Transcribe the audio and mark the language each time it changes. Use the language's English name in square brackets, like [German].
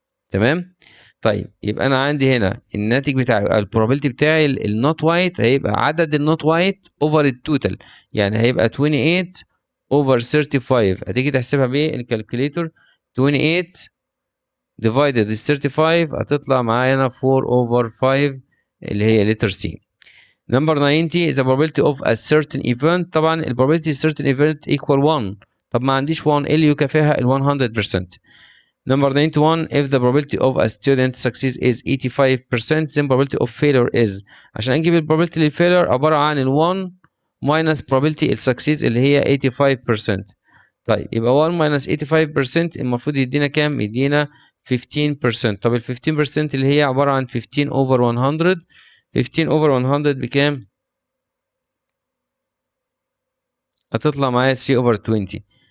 [Arabic] تمام؟ طيب يبقى انا عندي هنا الناتج بتاعي البروبابيلتي بتاعي النوت وايت هيبقى عدد النوت وايت اوفر التوتال، يعني هيبقى 28 اوفر 35. هتيجي تحسبها بالكالكوليتور 28 divided ال 35 هتطلع معانا 4 اوفر 5 اللي هي لتر سي. [English] Number 90 is the probability of a certain event. طبعا ال probability of certain event equal 1. [Arabic] طب ما عنديش 1 ايه اللي يكافئها؟ ال 100%. [English] Number 91 if the probability of a student success is 85% then probability of failure is. [Arabic] عشان نجيب ال probability للfailure عبارة عن ال [English] 1 minus probability [Arabic] ال success اللي هي 85%. طيب يبقى 1 minus 85% المفروض يدينا كام؟ يدينا 15%. طب ال 15% اللي هي عبارة عن 15 over 100. 15 over 100 بكام؟ هتطلع معايا 3 over 20.